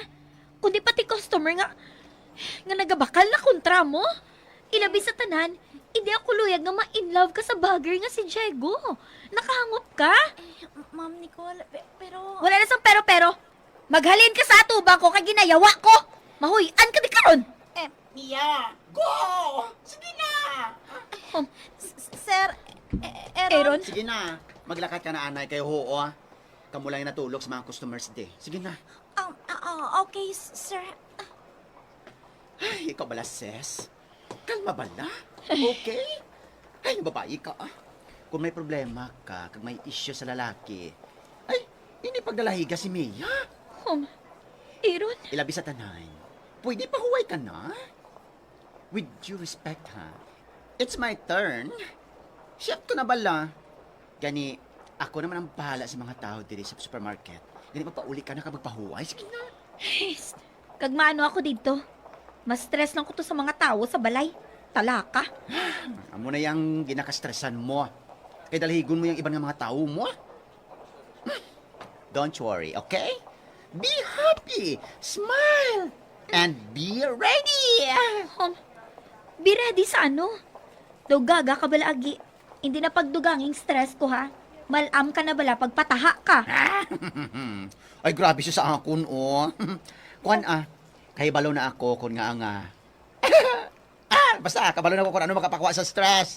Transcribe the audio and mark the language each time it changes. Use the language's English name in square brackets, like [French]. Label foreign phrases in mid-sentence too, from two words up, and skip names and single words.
[Hiligaynon] Kundi pati customer nga nagabakal na kontra mo. Ilabi sa tanan, hindi ako luyag nga ma-inlove ka sa bagger nga si Diego. Nakahangop ka? Ma'am Nicole, pero... Wala na sang pero-pero. Maghalin ka sa atubang ko kay ginayawa ko. Mahuyan ka di karon. Mia, go! Sige na! Sir, Aaron, Sige na, maglakad ka na, anay, kayo hoo, ah. Kamu lang yung natulog sa mga customers day. Sige na. [English] okay, sir. [Hiligaynon] Ay, ikaw bala, sis? Kalma bala? Okay? Ay, babae ka, ah. Kung may problema ka, kung may issue sa lalaki, ay, hindi pagdalahiga si Mia. Aaron, Ilabi sa tanan. Pwede pa huway ka na? [English] With due respect, ha? It's my turn. [Hiligaynon] Chef ko na bala. Gani, ako naman ang bahala sa mga tao diri sa supermarket. Gani, magpauli ka na ka magpahuway. Sige na. kagmaano ako dito. Mas stress lang ko to sa mga tao sa balay. Talaka. Amo na yung ginakastresan mo. Kaya dalahigon mo yung ibang mga tao mo. [English] Don't worry, okay? Be happy, smile, and be ready. Be ready [Hiligaynon] sa ano? Daw gaga ka bala agi. Hindi na pagduganging stress ko ha. Malam ka na bala pagpataha ka. Ay, grabe siya sa akon, oh. Kuan, kay balo na ako kung nga basta, kabalo na ako kung ano makapakuha sa stress.